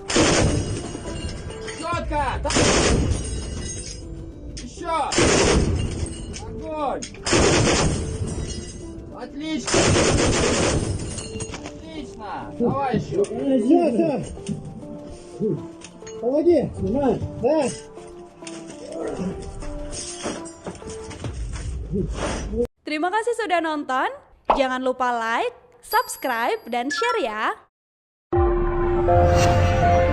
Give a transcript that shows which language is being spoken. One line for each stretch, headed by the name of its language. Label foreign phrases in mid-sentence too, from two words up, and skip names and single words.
Russian: Четко. Так. Еще. Огонь. Отлично. Давай еще. Все. Помоги. Снимай. Да.
Indonesian: Terima kasih sudah nonton. Jangan lupa
English: like, subscribe,
Indonesian: dan share ya.